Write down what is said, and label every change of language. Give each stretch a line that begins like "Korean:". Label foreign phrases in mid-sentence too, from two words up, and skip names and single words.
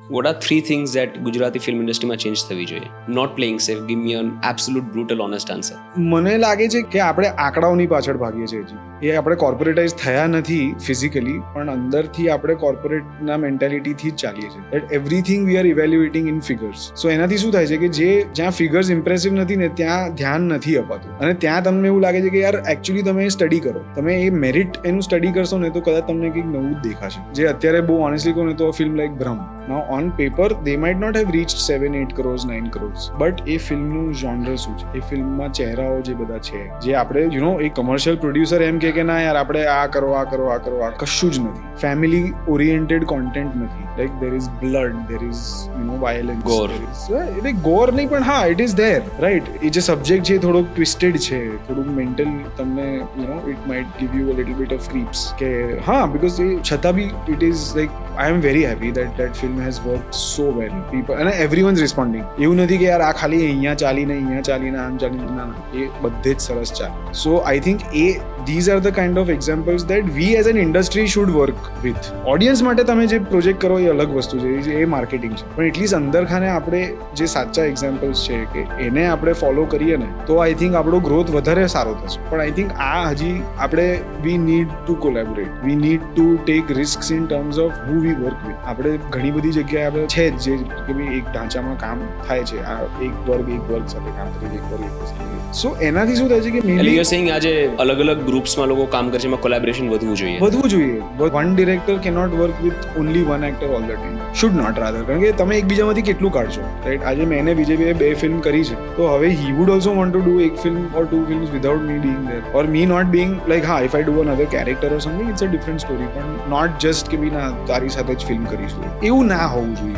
English: What are 3 things that Gujarati film industry
Gujarati: માં ચેન્જ થવી જોઈએ?
English: Not playing safe. Give me an absolute brutal honest answer.
Gujarati: મને લાગે છે કે આપણે આંકડાઓની પાછળ ભાગીએ છીએ હજી. એ આપણે કોર્પોરેટાઇઝ થયા નથી ફિઝિકલી, પણ અંદરથી આપણે કોર્પોરેટના મેન્ટાલિટીથી જ ચાલીએ છીએ.
English: that everything we are evaluating in figures.
Gujarati: સો એનાથી શું થાય છે કે જ્યાં ફિગર્સ ઇમ્પ્રેસિવ નથી ને ત્યાં ધ્યાન નથી અપાતું, અને ત્યાં તમને એવું લાગે છે કે યાર એકચ્યુઅલી તમે સ્ટડી કરો, તમે એ મેરિટ એનું સ્ટડી કરશો ને તો કદાચ તમને કંઈક નવું જ દેખાશે. જે અત્યારે બહુ ઓનેસ્ટલી કહું ને તો ફિલ્મ લાઈક બ્રહ્મ,
English: now on paper they might not have reached 7-8 crores 9 crores,
Gujarati: બટ એ ફિલ્મનું જોનર શું છે, એ ફિલ્મમાં ચહેરાઓ જે બધા છે, જે આપણે એક કમર્શિયલ પ્રોડ્યુસર એમ કે ના યાર આપણે આ કરો આ કરો આ કરો, આ કશું જ નથી. ફેમિલી ઓરિએન્ટેડ કોન્ટેન્ટ નથી.
English: લાઈક there is blood, there is violence, Gore.
Gujarati: એટલે ગોર નહીં પણ હા
English: it is there, right?
Gujarati: એ જે સબ્જેક્ટ છે થોડોક ટ્વિસ્ટેડ છે, થોડુંક મેન્ટલ, તમને
English: it might give you a little bit of creeps
Gujarati: કે હા, because એ છતાં બી
English: it is like I am very happy that film has worked so well. People and everyone's responding.
Gujarati: એવું નથી કે યાર આ ખાલી અહીંયા ચાલીને આમ ચાલીને, ના, એ બધે જ સરસ ચાલે.
English: So I think these are the kind of examples that we as an industry should work with.
Gujarati: ઓડિયન્સ માટે તમે જે પ્રોજેક્ટ કરો એ અલગ વસ્તુ છે, એ માર્કેટિંગ છે, પણ એટલીસ્ટ અંદરખાને આપણે જે સાચા એક્ઝામ્પલ્સ છે કે એને આપણે ફોલો કરીએ ને તો
English: I think
Gujarati: આપણો ગ્રોથ વધારે સારો થશે.
English: પણ I think
Gujarati: આ હજી આપણે
English: we need to collaborate, we need to take risks in terms of who we work with.
Gujarati: આપણે ઘણી બધી જગ્યાએ આપણે છે જે કે ભાઈ એક ઢાંચામાં કામ થાય છે, આ એક વર્ગ સાથે કામ કરી, એક વર્ગ. સો એનાથી શું થાય છે કે એટલે
English: you're saying
Gujarati: આજે અલગ અલગ ગ્રુપ્સમાં લોકો કામ કરે છે, એમાં કોલેબોરેશન વધવું જોઈએ.
English: one director cannot work with only one actor all the time, should not rather,
Gujarati: કારણ કે તમે એકબીજામાંથી કેટલું કાઢશો,
English: રાઈટ?
Gujarati: આજે મેં વિજયભાઈએ 2 ફિલ્મ કરી છે, તો હવે
English: he would also want to do
Gujarati: એક ફિલ્મ
English: or 2 films without me being there, or me not being like હા if I do another character or something it's a different story, પણ not just
Gujarati: કે ના તારી સાથે જ ફિલ્મ કરીશું, એવું ના હોવું જોઈએ.